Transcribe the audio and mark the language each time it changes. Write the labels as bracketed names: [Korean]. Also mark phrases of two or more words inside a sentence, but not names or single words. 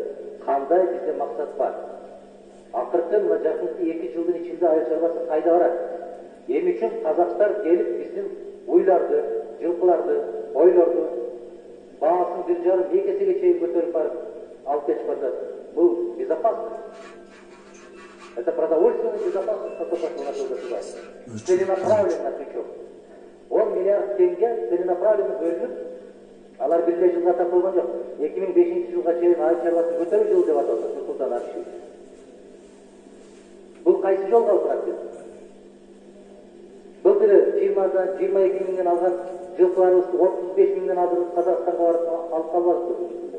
[Kyrgyz] Кандай бизде максат бар? Акыркы мына жакынкы 2 жылдын ичинде айыл чарбасы кайда барат? Эми үчүн казактар келип биздин уйларды, жылкыларды, ойлорду баасын 1,5-2 эсеге чейин көтөрүп барып алып кетип атат. Бул безопасность. [Russian] Это продовольственная безопасность, как это называется. Целенаправленно причем. [Kyrgyz] 10 миллиард тенге целенаправленно бөлүнүп, алар бир жылга тартылган жок. 2005 жылга чейин айыл чарбасын көтөрүү жылы деп аталат Нурсултан Абишев. Бул кайсы жолго турат биз? Былтыр 22 миңден алган жылкыларыбызды 35 миңден алдырып Казакстанга барып алып калбадык.